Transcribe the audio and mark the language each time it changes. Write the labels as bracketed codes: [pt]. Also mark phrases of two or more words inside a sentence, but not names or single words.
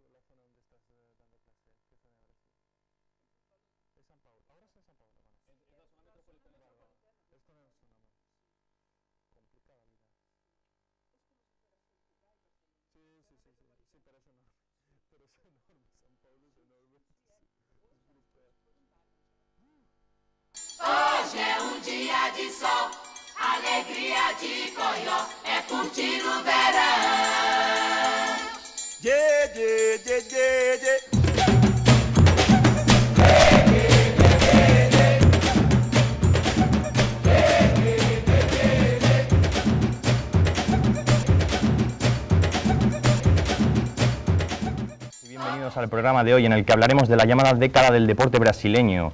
[es] zona donde estás dando clase? ¿Qué zona de Brasil? Es São Paulo. Ahora está en São Paulo. Es la zona metropolitana. Esto no es una más complicada vida. Sí, pero es enorme. Pero es enorme. São Paulo es enorme. Es brutal. [pt] Hoje é dia de sol, alegria de coió, é curtir o verão. [en] Yeah, yeah, yeah, yeah, yeah. [es] Bienvenidos al programa de hoy en el que hablaremos de la llamada década del deporte brasileño.